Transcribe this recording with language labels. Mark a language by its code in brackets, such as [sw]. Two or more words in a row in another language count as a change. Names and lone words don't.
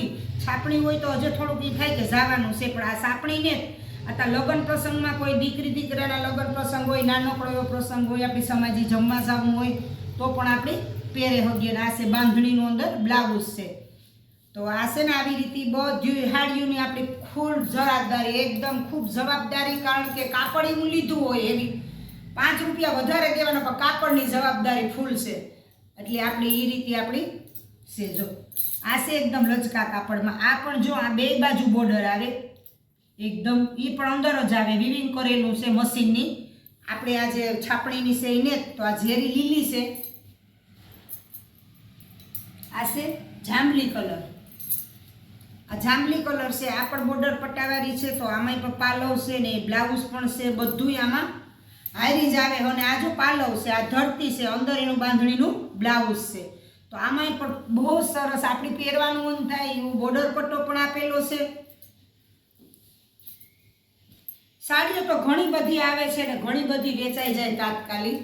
[gu] છાપણી હોય તો હજે થોડુંક ઈ થાય કે જાવાનું છે, પણ આ છાપણી ને આતા લગ્ન પ્રસંગમાં કોઈ દીકરી દીકરાના લગ્ન પ્રસંગ હોય, નાનકડો એવો પ્રસંગ હોય, આપણી સમાજી જમવા જાવું હોય તો પણ આપણે પેરે હગીએ। આ છે બાંધણીનું અંદર બ્લાઉઝ છે। તો આ છે ને આવી રીતે બધી હાડીઓની આપણી ખૂબ જવાબદારી, એકદમ ખૂબ જવાબદારી, કારણ કે કાપડ એવું લીધું હોય એવી 5 રૂપિયા વધારે દેવાના પણ કાપડની જવાબદારી ફૂલ છે। એટલે આપણી ઈ રીતે આપણી છે। જો આ છે એકદમ લચકા કાપડમાં। આ પણ જો આ 2 બાજૂ બૉર્ડર આવે એકદમ, ઈ પણ અંદર જ આવે, વીવિંગ કરેલું છે મશીનની। આપણે આ જે છાપણીની છે ઈને તો આ ઝેરી લીલી છે। આ છે જાંબલી કલર, આ જાંબલી કલર સે આ પણ બૉર્ડર પટ્ટાવાળી છે। તો આમાંય પણ પાલવ છે ને બ્લાઉઝ પણ છે, બધુંય આમાં હારી જ આવે। અને આ જો પાલવ છે, આ ધરતી છે, અંદર એનું બાંધણીનું બ્લાઉઝ છે। તો આમાંય પણ બહુ સરસ આપણી પહેરવાનું મન થાય એવું બોર્ડર પટ્ટો પણ આપેલો છે। સાડીઓ તો ઘણી બધી આવે છે ને ઘણી બધી વેચાઈ જાય તાત્કાલિક।